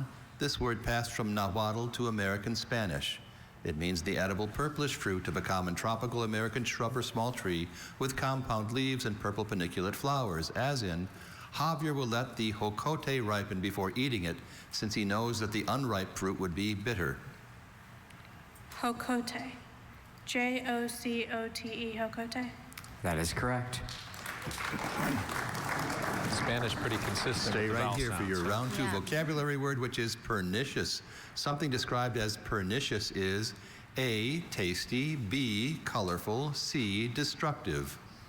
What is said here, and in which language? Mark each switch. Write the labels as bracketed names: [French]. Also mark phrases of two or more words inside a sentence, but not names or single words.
[English] This word passed from Nahuatl to American Spanish. It means the edible purplish fruit of a common tropical American shrub or small tree with compound leaves and purple paniculate flowers, as in, Javier will let the hokote ripen before eating it, since he knows that the unripe fruit would be bitter. Hokote. J-O-C-O-T-E, Hokote? That is correct. Spanish pretty consistent. Stay with the right vowel here for sounds. your round 2 vocabulary word, which is pernicious. Something described as pernicious is A, tasty, B, colorful, C, destructive.